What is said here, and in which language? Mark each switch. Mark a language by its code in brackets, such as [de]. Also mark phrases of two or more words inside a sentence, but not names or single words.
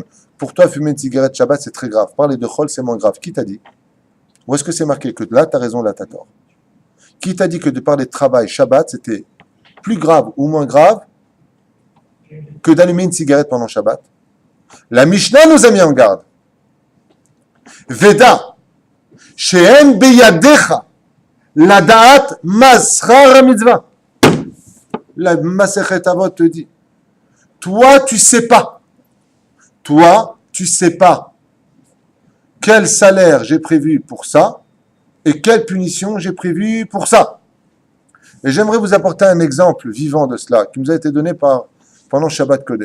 [fr] Pour toi, fumer une cigarette Shabbat, c'est très grave. Parler de Chol, c'est moins grave. Qui t'a dit? Où est-ce que c'est marqué que là, tu as raison, là, tu as tort? Qui t'a dit que de parler de travail Shabbat, c'était plus grave ou moins grave que d'allumer une cigarette pendant Shabbat? La Mishnah nous a mis en garde. [he] ודע שאין בידך לדעת משכר מצוה. [fr] La Masechet Avot te dit, toi tu sais pas quel salaire j'ai prévu pour ça et quelle punition j'ai prévu pour ça. Et j'aimerais vous apporter un exemple vivant de cela qui nous a été donné pendant [he] שבת קודש.